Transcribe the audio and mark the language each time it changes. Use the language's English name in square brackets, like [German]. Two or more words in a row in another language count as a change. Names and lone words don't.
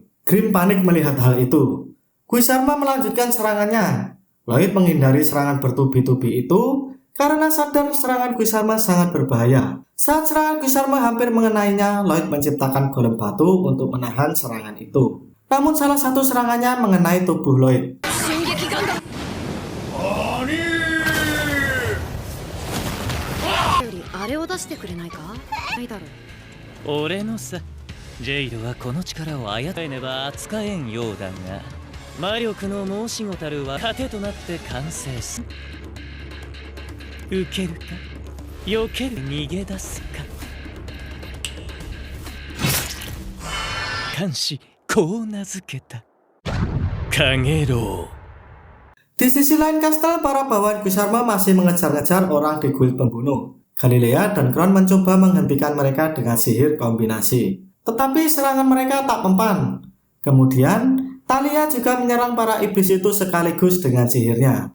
[Indonesian] Grimm panik melihat hal itu. Guisarme melanjutkan serangannya. Lloyd menghindari serangan bertubi-tubi itu karena sadar serangan Guisarme sangat berbahaya. Saat serangan Guisarme hampir mengenainya, Lloyd menciptakan golem batu untuk menahan serangan itu. Namun salah satu serangannya mengenai tubuh Lloyd. [Japanese] ジェイドはこの力を操れねば扱えんようだが、魔力の申し子たるは盾となって完成す。受けるか、避ける、逃げ出すか。監視、こう名付けた。かげろう。 [Indonesian] Di sisi lain kastel, para bawahan Guisarme masih mengejar-ngejar orang di guild pembunuh. Galilea dan Kron mencoba menghentikan mereka dengan sihir kombinasi. Tetapi serangan mereka tak mempan. Kemudian, Thalia juga menyerang para iblis itu sekaligus dengan sihirnya.